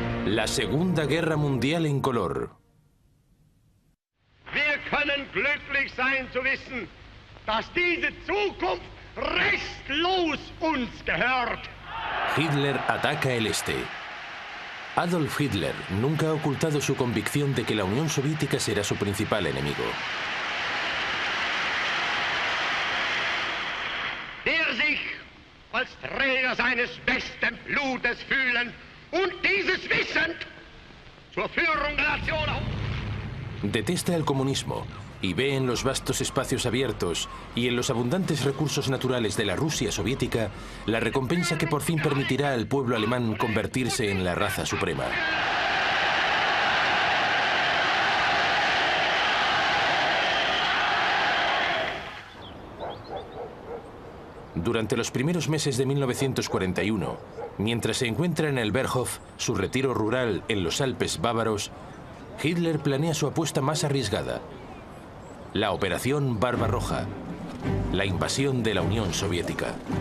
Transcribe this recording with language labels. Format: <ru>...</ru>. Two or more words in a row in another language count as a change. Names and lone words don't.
<es>La Segunda Guerra Mundial en color.</es> <de>Wir können glücklich sein zu wissen, dass diese Zukunft restlos uns gehört.</de> <es>Hitler ataca el este. Adolf Hitler nunca ha ocultado su convicción de que la Unión Soviética será su principal enemigo.</es> <de>Der sich als Träger seines besten Blutes fühlen und dieses wissend zur Führung der Nation auf.</de> <es>Detesta el comunismo y ve en los vastos espacios abiertos y en los abundantes recursos naturales de la Rusia soviética la recompensa que por fin permitirá al pueblo alemán convertirse en la raza suprema. Durante los primeros meses de 1941, mientras se encuentra en el Berghof, su retiro rural en los Alpes bávaros, Hitler planea su apuesta más arriesgada: la Operación Barbarroja, la invasión de la Unión Soviética.</es>